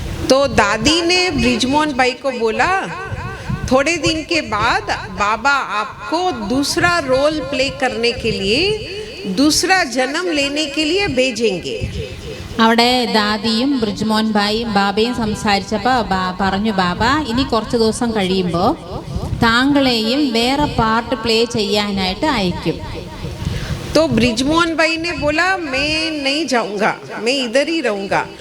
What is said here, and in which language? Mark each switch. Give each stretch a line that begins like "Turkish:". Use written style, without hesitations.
Hindi: तो दादी ने ब्रिजमोहन भाई को बोला, थोड़े दिन के बाद बाबा आपको दूसरा रोल प्ले करने के लिए, दूसरा जन्म लेने के लिए भेजेंगे.
Malayalam: അവിടെ ദാദിയും ബ്രിജ്മോഹൻ ഭായിയും ബാബയും സംസാരിച്ചപ്പോൾ പറഞ്ഞു, ബാബ ഇനി കുറച്ച് ദിവസം കഴിയുമ്പോൾ താങ്കളെയും വേറെ പാർട്ട് പ്ലേ ചെയ്യാനായിട്ട് അയക്കും.
Hindi: तो ब्रिजमोहन भाई ने बोला, मैं नहीं जाऊंगा, मैं इधर ही रहूंगा.